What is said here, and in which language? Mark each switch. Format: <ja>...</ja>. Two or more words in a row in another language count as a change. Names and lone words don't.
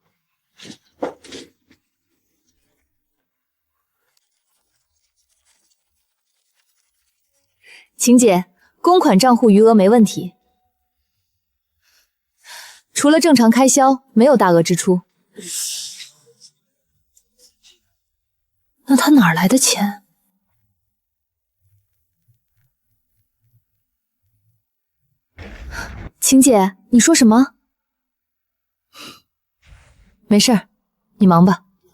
<zh>晴姐，公款賬戶餘額沒問題。除了正常開銷，沒有大額支出。那他哪兒來的錢？晴姐，你說什麼？沒事兒，你忙吧。</zh>